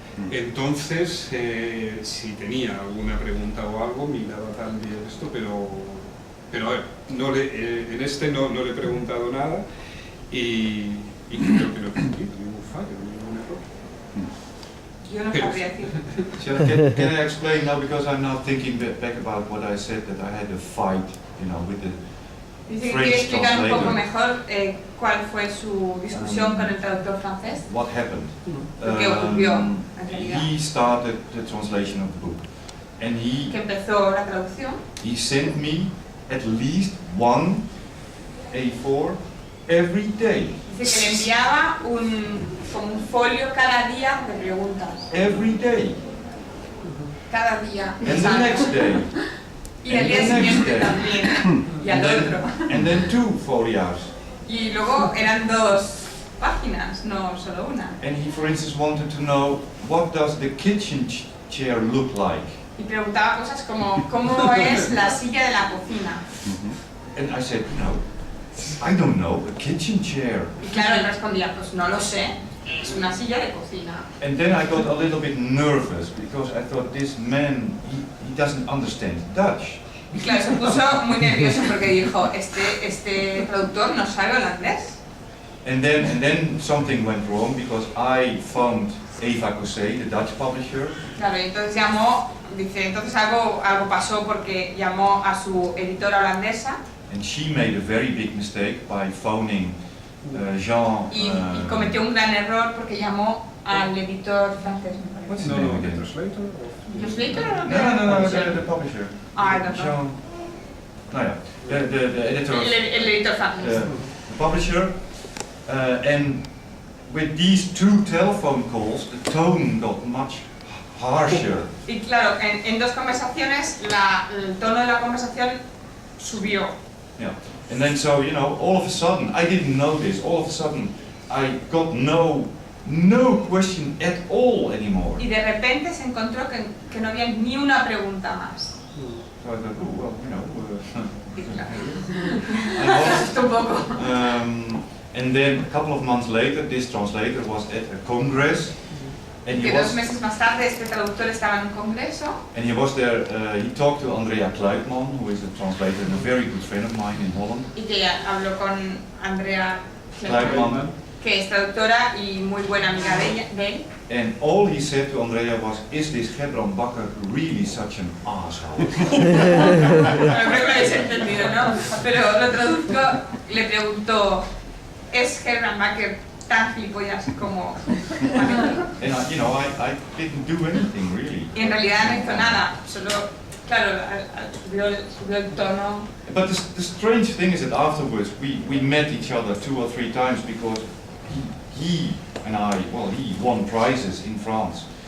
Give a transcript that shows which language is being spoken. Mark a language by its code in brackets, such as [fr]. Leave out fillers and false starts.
[es] Entonces, si tenía alguna pregunta o algo, miraba también esto, pero a ver, en este no le he preguntado nada y creo que no he cometido ningún fallo, ningún error. Yo no sabría decir. [en] Can I explain now, because I'm now thinking back about what I said, that I had a fight, you know, with the [es] Dice que [en] French [es] quiere explicar un poco [en] translator. [es] mejor cuál fue su discusión con el traductor francés. [en] What happened? [es] Lo que ocurrió, en realidad. [en] He started the translation of the book, and [es] Que empezó la traducción [en] he sent me at least one A4 every day. [es] Dice que le enviaba como un folio cada día de preguntas. [en] Every day. [es] Cada día. [en] And the next day. [es] Y al día siguiente también. Y al otro. [en] And then 2 folios. [es] Y luego eran 2 páginas, no solo una. [en] And he, for instance, wanted to know what does the kitchen chair look like. [es] Y preguntaba cosas como ¿cómo es la silla de la cocina? [en] And I said, no, I don't know, a kitchen chair. [es] Y claro, él respondía, pues no lo sé, es una silla de cocina. [en] And then I got a little bit nervous because I thought this man, he doesn't understand Dutch. [es] Y claro, se puso muy nervioso porque dijo, este traductor no sabe holandés. [en] And then something went wrong because I found Eva Cossé, the Dutch publisher. [es] Claro, y entonces llamó, dice, entonces algo pasó porque llamó a su editora holandesa. [en] And she made a very big mistake by phoning Jean. [es] Y cometió un gran error porque llamó al editor francés, me [en] What's his [es] No, [en] name [es] no, [en] again? translator. [es] ¿Translator o [en] No, the publisher. I don't know. Jean. No, yeah, the editor. [es] El editor francés. [en] The publisher. And with these 2 telephone calls, the tone got much harsher. [es] Y claro, en 2 conversaciones el tono de la conversación subió. [en] Yeah. And then so, you know, all of a sudden, I didn't know this, all of a sudden I got no question at all anymore. [es] Y de repente se encontró que no había ni una pregunta más. [en] So I thought, oh, well, you know, [es] Y claro, [en] I [es] se [en] was, [es] asustó un poco. [en] and then a couple of months later, this translator was at a congress, and [es] Que 2 meses más tarde este traductor estaba en un congreso. [en] and he was there, he talked to Andrea Kluitman, who is a translator and a very good friend of mine in Holland. [es] Y que habló con Andrea Kluitman. que es traductora y muy buena amiga de él. [en] And all he said to Andrea was, is this Gebran Bakker really such an asshole? [es] Creo que lo habéis entendido, ¿no? Pero lo traduzco, le preguntó, ¿es Gebran Bakker tan gilipollas como...? [en] And you know, I didn't do anything really. [es] Y en realidad no hizo nada, solo, claro, subió el tono. [en] But the strange thing is that afterwards we met each other 2 or 3 times because he and I, well, he won prizes in France.